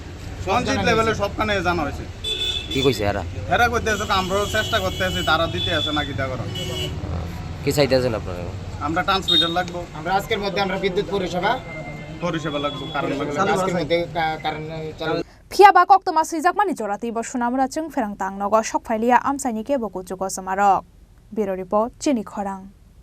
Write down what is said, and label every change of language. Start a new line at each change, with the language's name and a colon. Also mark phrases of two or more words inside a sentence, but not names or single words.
Bangla: পঞ্চায়েত লেভেলে সবখানে জানা হয়েছে কি কইছে এরা কইতে আছে আমরাও চেষ্টা করতে আছি তারা দিতে আছে না কিটা করো কি চাইতেছেন আপনারা আমরা ট্রান্সমিটার লাগবো আমরা আজকের মধ্যে আমরা বিদ্যুৎ পরিষেবা লাগবো কারণ আজকের মধ্যে কারণ চালু
Kok Borok: phiaba koktoma sijakmani jorati bo Sonamura Chwngphirang tangnogo sokphailia amchaini ke boku jugo samarok
English: Bureau Report
Kok Borok: Chini Khorang